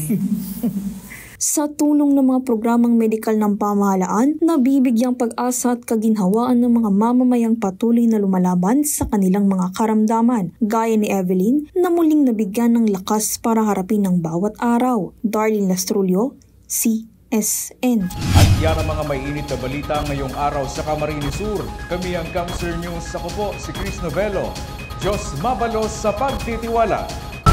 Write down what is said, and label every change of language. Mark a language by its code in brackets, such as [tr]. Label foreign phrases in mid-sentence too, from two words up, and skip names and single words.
[tl] Sa tulong ng mga programang medikal ng pamahalaan, nabibigyang pag-asa at kaginhawaan ng mga mamamayang patuloy na lumalaban sa kanilang mga karamdaman, gaya ni Evelyn na muling nabigyan ng lakas para harapin ang bawat araw. Darlene Lastrulio, CSN. At yan ang mga mainit na balita ngayong araw sa Camarines Sur. Kami ang Camsur News. Ako po si Chris Novello. [bik] Diyos mabalos sa pagtitiwala.